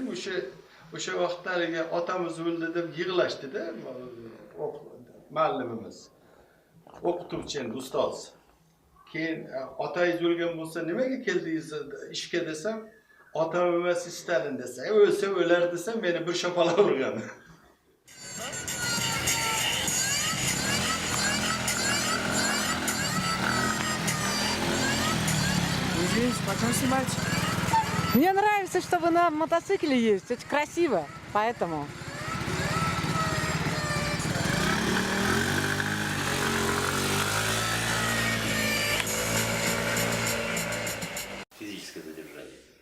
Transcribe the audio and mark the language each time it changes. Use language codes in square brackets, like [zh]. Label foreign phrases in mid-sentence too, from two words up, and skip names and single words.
[uz] O'sha vaqtda haligi otamiz o'ldi deb yig'lashdida muallimimiz, o'qituvchi endi ustoz. Keyin otangiz o'lgan bo'lsa nimaga keldingiz ishga desam, otam emas Stalin desa, o'lsa o'lar desa meni bir shapalab urgan. [ru] Извините, почем снимать? Мне нравится, что вы на мотоцикле ездите, очень красиво, поэтому. Физическое задержание.